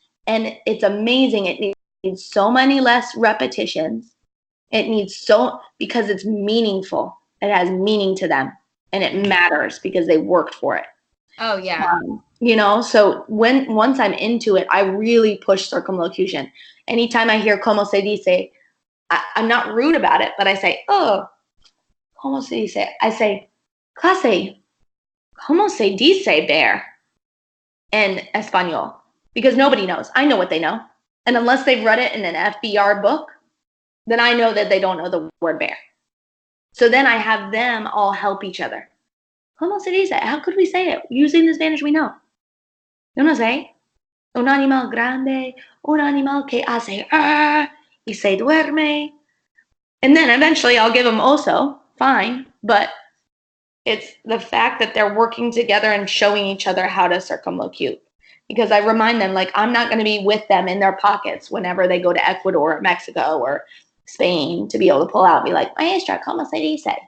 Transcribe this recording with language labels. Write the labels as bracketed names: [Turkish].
[English] And it's amazing. It needs so many less repetitions. It needs because it's meaningful. It has meaning to them. And it matters because they worked for it. Oh, yeah. So once I'm into it, I really push circumlocution. Anytime I hear [Spanish] como se dice, [English] I'm not rude about it, but I say, oh, como se dice? I say, [Spanish] clase, como se dice [English] bear in Espanol? Because nobody knows. I know what they know. And unless they've read it in an FBR book, then I know that they don't know the word bear. So then I have them all help each other. [Spanish] Como se dice? [English] How could we say it? Using the Spanish we know. [Spanish] Yo no sé. Un animal grande, un animal que hace y se duerme. [English] And then eventually I'll give them oso, fine, but it's the fact that they're working together and showing each other how to circumlocute. Because I remind them, like, I'm not going to be with them in their pockets whenever they go to Ecuador or Mexico or Spain to be able to pull out and be like, [Spanish] Maestra, como se dice?